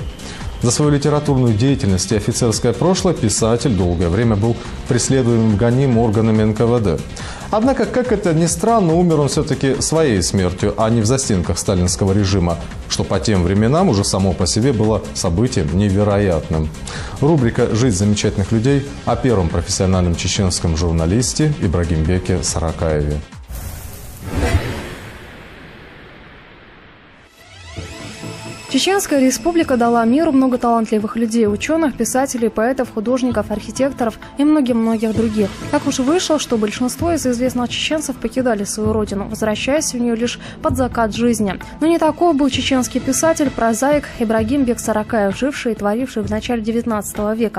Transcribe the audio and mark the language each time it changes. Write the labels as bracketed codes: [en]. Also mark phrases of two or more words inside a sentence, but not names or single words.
[ru] За свою литературную деятельность и офицерское прошлое писатель долгое время был преследуем гоним органами НКВД. Однако, как это ни странно, умер он все-таки своей смертью, а не в застенках сталинского режима, что по тем временам уже само по себе было событием невероятным. Рубрика «Жизнь замечательных людей» о первом профессиональном чеченском журналисте Ибрагимбеке Саракаеве. Чеченская республика дала миру много талантливых людей, ученых, писателей, поэтов, художников, архитекторов и многих других. Так уж вышло, что большинство из известных чеченцев покидали свою родину, возвращаясь в нее лишь под закат жизни. Но не таков был чеченский писатель, прозаик Ибрагимбек Саракаев, живший и творивший в начале 19 века.